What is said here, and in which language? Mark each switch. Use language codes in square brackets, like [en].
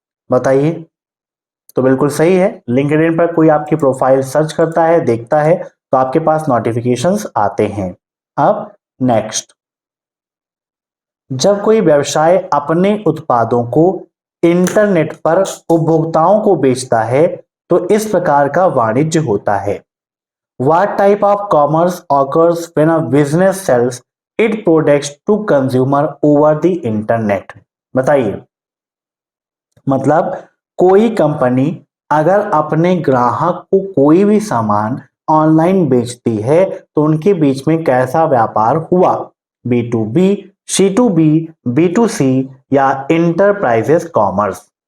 [hi] बताइए, तो बिल्कुल सही है। लिंक्डइन पर कोई आपकी प्रोफाइल सर्च करता है, देखता है, तो आपके पास नोटिफिकेशंस आते हैं। अब नेक्स्ट, जब कोई व्यवसाय अपने उत्पादों को इंटरनेट पर उपभोक्ताओं को बेचता है तो इस प्रकार का वाणिज्य होता है। [en] What type of commerce occurs when a business sells its products to consumer over the internet? [hi] बताइए, मतलब कोई कंपनी अगर अपने ग्राहक को कोई भी सामान ऑनलाइन बेचती है तो उनके बीच में कैसा व्यापार हुआ? B2B, C2B, B2C या इंटरप्राइजेस कॉमर्स?